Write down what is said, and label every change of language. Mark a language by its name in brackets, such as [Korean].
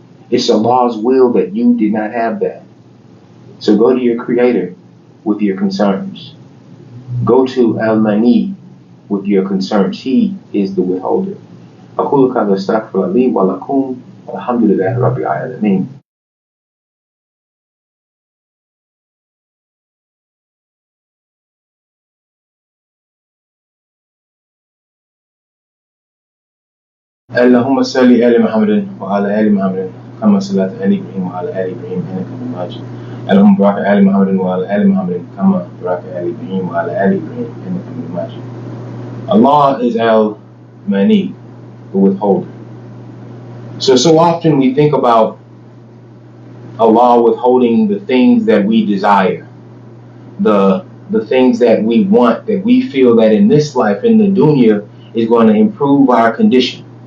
[English] It's Allah's will that you did not have that. So go to your Creator with your concerns. Go to al-mani with your concerns. He is the withholder. [Arabic] أقول هذا استغفر لي ولكم والحمد لله رب العالمين. اللهم صل على محمد وعلى آل محمد كما صليت على إبراهيم وعلى آل إبراهيم إنك حميد مجيد. اللهم بارك على محمد وعلى آل محمد كما باركت على إبراهيم وعلى آل إبراهيم إنك حميد مجيد. [English] Allah is Al-Mani, the withholder. So often we think about Allah withholding the things that we desire, the things that we want, that we feel that in this life, in the dunya, is going to improve our condition.